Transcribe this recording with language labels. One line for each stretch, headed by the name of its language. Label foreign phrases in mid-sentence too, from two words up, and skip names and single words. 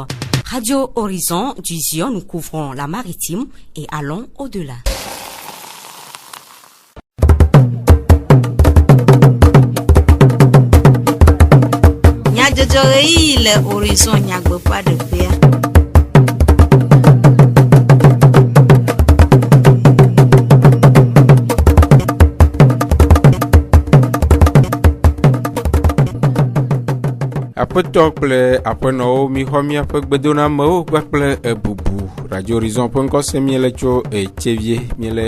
French: Radio Horizon du Zion, nous couvrons la maritime et allons au-delà. Le Horizon n'y pas de paix.
Ewe: Aƒetɔ kple aƒenɔwo mixɔ míaƒe gbedonamewo kpakple ebubu Radio Horizon ƒe ŋkɔse míele tso Etsevie míele